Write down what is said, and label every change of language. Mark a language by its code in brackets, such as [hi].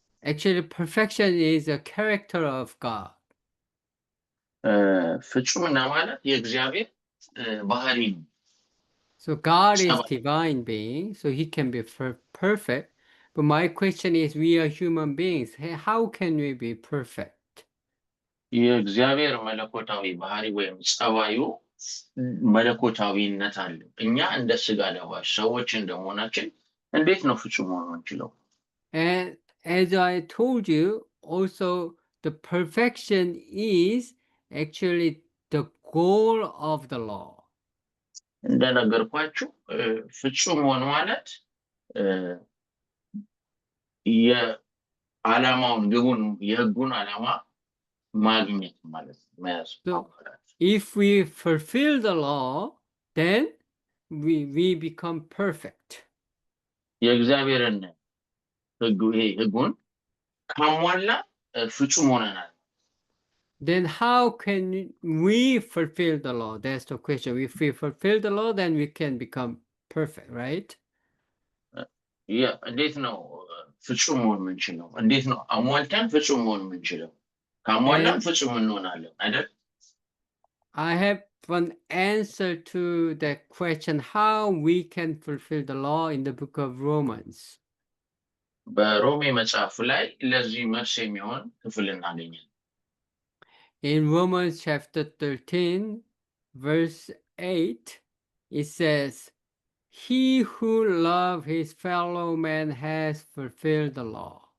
[en] Actually, perfection is a character of God. [am] ፍጹምና ማለት የእግዚአብሔር ባህሪ ነው። [en] So God is divine being, so he can be perfect. But my question is, we are human beings. How can we be perfect? [am] የእግዚአብሔር መለኮታዊ ባህሪ ወይም ጸባዩ መለኮታዊነት አለው። እኛ እንደ ስጋ ለባሽ ሰዎች እንደመሆናችን እንዴት ነው ፍጹም መሆን የምንችለው? [en] And as I told you, also the perfection is actually the goal of the law. [am] እንደነገርኳችሁ ፍጹም መሆን ማለት የዓላማውን ግቡን የህጉን ዓላማ ማግኘት ማለት መያዝ። [en] If we fulfill the law, then we become perfect. [am] የእግዚአብሔርን ህጉን ካሟላ ፍጹም ሆነናል። [en] Then how can we fulfill the law? That's the question. If we fulfill the law, then we can become perfect, right? [am] እንዴት ነው ፍጹም መሆን የምንችለው? እንዴት ነው አሟልተን ፍጹም መሆን የምንችለው? ካሟላን ፍጹም እንሆናለን አይደል? [en] I have an answer to that question, how we can fulfill the law in the book of Romans. [am] በሮሜ መጽሐፍ ላይ ለዚህ መልስ የሚሆን ክፍል እናገኛለን። [en] In Romans chapter 13, verse 8, it says, he who loves his fellow man has fulfilled the law.